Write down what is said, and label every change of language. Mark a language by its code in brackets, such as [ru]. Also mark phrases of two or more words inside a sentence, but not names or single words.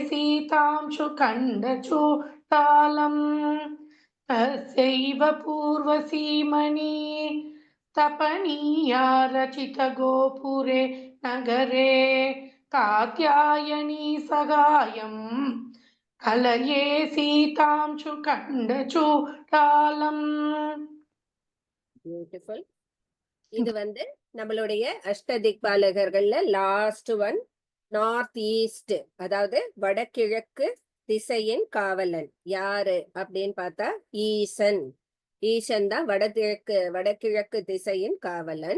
[sa] सीतांशुखण्डचूडालम् तस्यैव पूर्वसीमणि तपनीया रचितगोपुरे नगरे कात्यायनी सहायम् कलये सीतांशुखण्डचूडालम्. [ta] பியூட்டிஃபுல். இது நம்மளுடைய அஷ்டதிக்பாலகர்கள்ல [en] last one, north east, [ta] அதாவது வடகிழக்கு திசையின் காவலன் யாரு அப்படின்னு பார்த்தா ஈசன். ஈசன் தான் வடகிழக்கு திசையின் காவலன்.